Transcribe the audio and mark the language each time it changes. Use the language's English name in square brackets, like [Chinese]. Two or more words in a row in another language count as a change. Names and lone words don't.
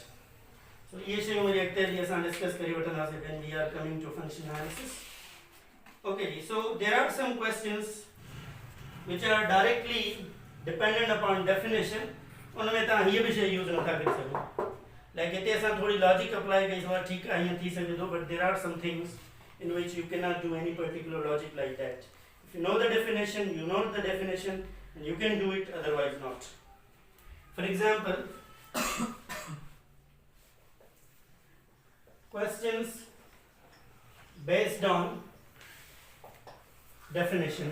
[Sindhi] So ये शयूं वरी अॻिते जी असां डिस्कस करे वठंदासीं [English] when we are coming to function analysis. Okay, so there are some questions which are directly dependent upon definition. [Sindhi] उनमें तव्हां हीअ बि शइ यूज़ नथा करे सघो, लाइक हिते असां थोरी [English] logic apply [Sindhi] कई सो ठीकु आहे हीअं थी सघे थो, [English] but there are some things in which you cannot do any particular logic like that. If you know the definition, you know the definition, and you can do it, otherwise not. For example, questions based on definition.